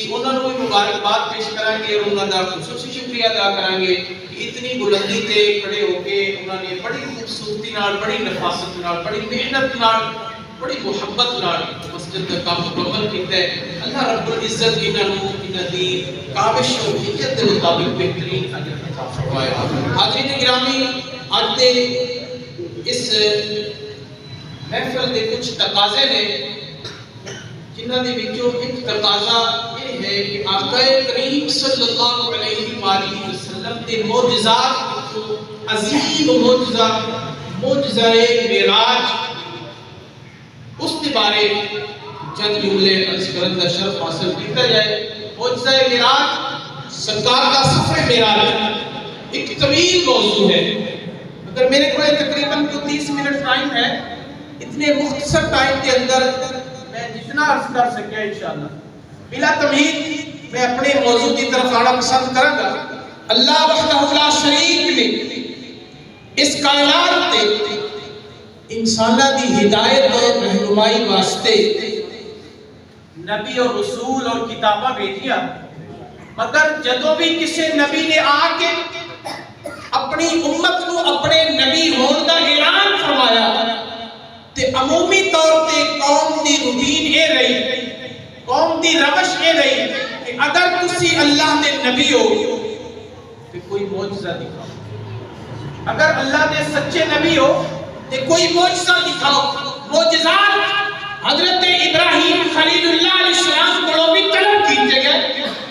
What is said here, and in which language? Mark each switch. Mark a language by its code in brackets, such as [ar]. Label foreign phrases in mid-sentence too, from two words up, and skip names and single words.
[ur] انہوں نے مبارکباد پیش کریں گے اور انہوں کا خصوصی شکریہ ادا کریں گے کہ اتنی بلندی تے کھڑے ہو کے انہوں نے بڑی خوبصورتی نال بڑی نفاست نال بڑی محنت نال بڑی محبت نال مسجد کا کام مکمل کیتا ہے [ar] اللہ رب العزت [ur] انہاں دی کاوش اور ہدایت کے مطابق بہترین اجر عطا فرمائے حاضرین گرامی آج دے اس [pa] محفل دے کچھ تقاضے نے جنہاں دے وچوں ایک تقاضا یہ ہے کہ آقا کریم [ar] صلی اللہ علیہ وآلہ وسلم [pa] دے معجزات عظیم معجزہ معراج [ur] اس کے بارے چند جملے عرض کرنے کا شرف حاصل کیا جائے معجزہ معراج سرکار کا سفر معراج ایک طویل موضوع ہے اگر میرے کو تقریباً 30 منٹ ٹائم ہے اتنے مختصر ٹائم کے اندر میں جتنا عرض کر سکیا انشاءاللہ بلا تمہید میں اپنے موضوع کی طرف آنا پسند کروں گا [ar] اللہ وحدہ لا شریک [ur] نے اس کائنات تے انسانہ دی ہدایت اور رہنمائی واسطے [pa] نبی اور رسول اور کتابہ بھیجیا مگر جدوں بھی کسی نبی نے آ کے اپنی امت کو اپنے نبی ہون دا اعلان فرمایا تے عمومی طور تے قوم دی روٹین اے رہی قوم دی روش اے رہی کہ اگر تسی اللہ دے نبی ہو تے کوئی معجزہ دکھاؤ اگر اللہ دے سچے نبی ہو تے کوئی معجزہ دکھاؤ معجزات حضرت ابراہیم خلیل اللہ [ar] علیہ السلام [pa] کو بھی طلب کیتے گئے